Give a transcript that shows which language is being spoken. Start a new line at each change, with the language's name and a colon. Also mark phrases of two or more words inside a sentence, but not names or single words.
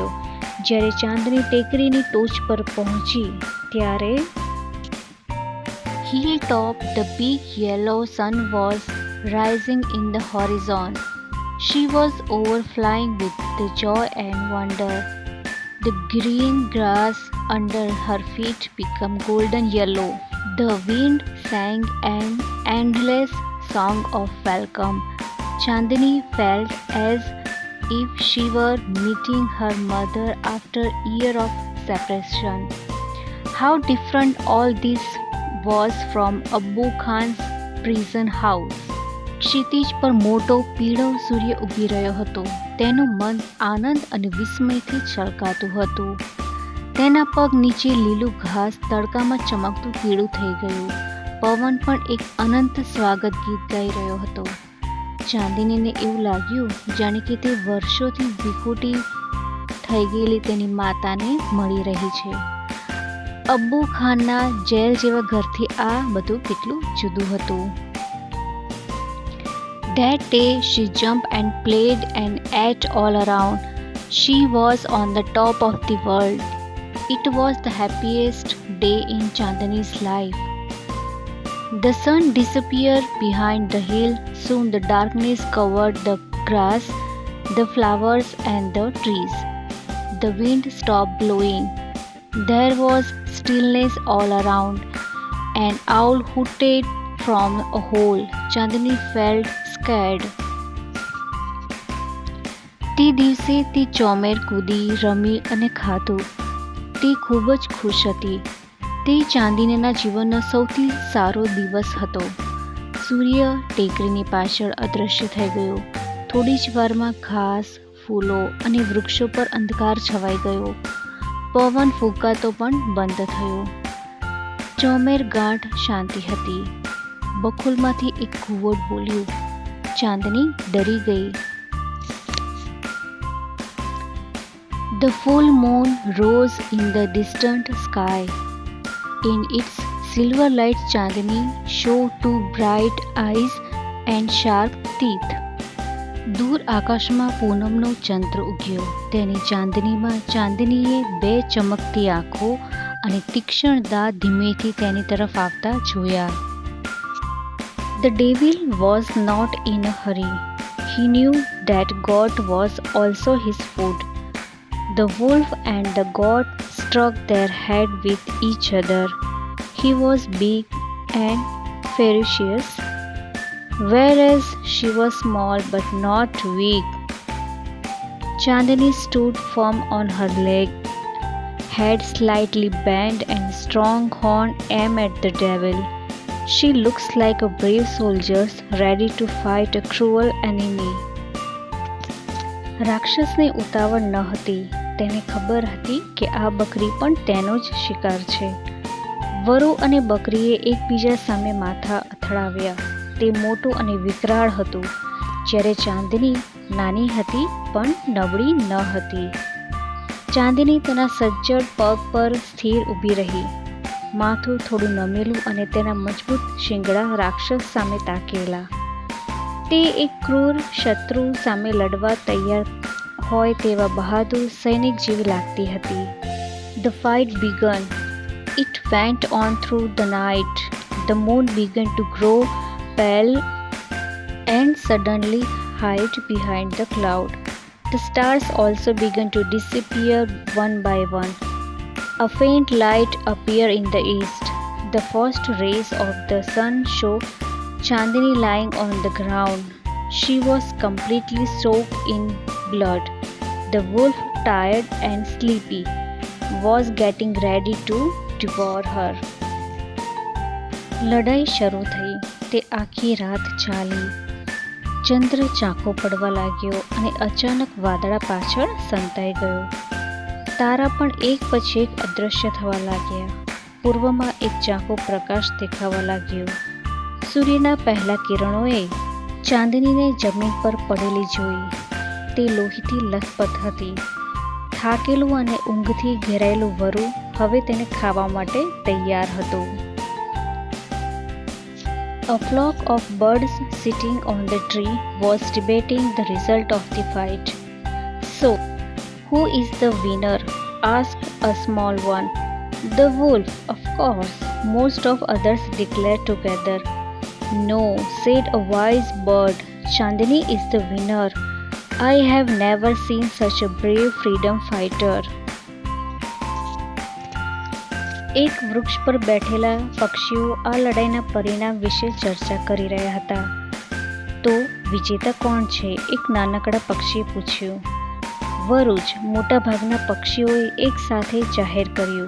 Gujarati: જ્યારે ચાંદની ટેકરીની ટોચ પર પહોંચી ત્યારે
English: hilltop the big yellow sun was rising in the horizon. She was overflowing with the joy and wonder. The green grass under her feet became golden yellow. The wind sang an endless song of welcome. Chandni felt as if she were meeting her mother after a year of separation. How different all this was from Abu Khan's prison house.
Gujarati: ક્ષિતિજ પર મોટો પીળો સૂર્ય ઊભી રહ્યો હતો. તેનું મન આનંદ અને વિસ્મયથી છલકાતું હતું. તેના પગ નીચે લીલું ઘાસ તડકામાં ચમકતું પીળું થઈ ગયું. પવન પણ એક અનંત સ્વાગત ગીત ગાઈ રહ્યો હતો. ચાંદનીને એવું લાગ્યું જાણે કે તે વર્ષોથી વિખૂટી થઈ ગયેલી તેની માતાને મળી રહી છે. અબ્બુ ખાનના જેલ જેવા ઘરથી આ બધું કેટલું જુદું હતું.
English: That day she jumped and played and ate all around. She was on the top of the world. It was the happiest day in Chandani's life. The sun disappeared behind the hill. Soon the darkness covered the grass, the flowers and the trees. The wind stopped blowing. There was stillness all around. An owl hooted from a hole. Chandni felt scared.
Gujarati: તે દિવસે તે ચોમેર કૂદી, રમી અને ખાધું. તે ખૂબ જ ખુશ હતી. તે ચાંદનીના જીવનનો સૌથી સારો દિવસ હતો. સૂર્ય ટેકરીની પાછળ અદૃશ્ય થઈ ગયો. થોડી જ વારમાં ઘાસ, ફૂલો અને વૃક્ષો પર અંધકાર છવાઈ ગયો. પવન ફૂંકાતો પણ બંધ થયો. ચોમેર ગાઢ શાંતિ હતી. બખોલમાંથી એક ઘુવડ બોલ્યું. ચાંદની ડરી ગઈ.
English: The full moon rose in the distant sky. In its silver light, Chandni showed two bright eyes and sharp teeth.
Gujarati: દૂર આકાશમાં પૂનમનો ચંદ્ર ઉગ્યો. તેની ચાંદનીએ બે ચમકતી આંખો અને તીક્ષ્ણ દાંત ધીમેથી તેની તરફ આવતા જોયા.
English: The devil was not in a hurry. He knew that goat was also his food. The wolf and the goat struck their head with each other. He was big and ferocious, whereas she was small but not weak. Chandani stood firm on her leg, head slightly bent and strong horn aimed at the devil. She looks like a brave soldier ready to fight a cruel enemy.
Gujarati: રાક્ષસને ઉતાવળ ન હતી. તેને ખબર હતી કે આ બકરી પણ તેનો જ શિકાર છે. વરુ અને બકરીએ એકબીજા સામે માથા અથડાવ્યા. તે મોટું અને વિકરાળ હતું, જ્યારે ચાંદની નાની હતી પણ નબળી ન હતી. ચાંદની તેના સજ્જડ પગ પર સ્થિર ઊભી રહી, માથું થોડું નમેલું અને તેના મજબૂત શિંગડા રાક્ષસ સામે તાકેલા. તે એક ક્રૂર શત્રુ સામે લડવા તૈયાર હોય તેવા બહાદુર સૈનિક જેવી લાગતી હતી.
English: The fight began. It went on through the night. The moon began to grow pale and suddenly hide behind the cloud. The stars also began to disappear one by one. A faint light appeared in the east. The first rays of the sun showed Chandani lying on the ground. She was completely soaked in blood. The wolf, tired and sleepy, was getting ready to devour her.
Gujarati: લડાઈ શરૂ થઈ. તે આખી રાત ચાલી. ચંદ્ર ઝાંખો પડવા લાગ્યો અને અચાનક વાદળા પાછળ સંતાઈ ગયો. તારા પણ એક પછી એક અદૃશ્ય થવા લાગ્યા. પૂર્વમાં એક ઝાંખો પ્રકાશ દેખાવા લાગ્યો. સૂર્યના પહેલા કિરણોએ ચાંદનીને જમીન પર પડેલી જોઈ. તે લોહીથી લથપથ હતી. થાકેલું અને ઊંઘથી ઘેરાયેલું વરુ હવે તેને ખાવા માટે તૈયાર હતું.
English: A flock of birds sitting on the tree was debating the result of the fight. So, who is the winner? Asked a small one. The wolf, of course, most of others declared together. No, said a wise bird, Chandani is the winner. I have never seen such a brave freedom fighter.
Gujarati: એક વૃક્ષ પર બેઠેલા પક્ષીઓ આ લડાઈના પરિણામ વિશે ચર્ચા કરી રહ્યા હતા. તો વિજેતા કોણ છે? એક નાનકડા પક્ષીએ પૂછ્યું. વરુજ, મોટાભાગના પક્ષીઓએ એક સાથે જાહેર કર્યું.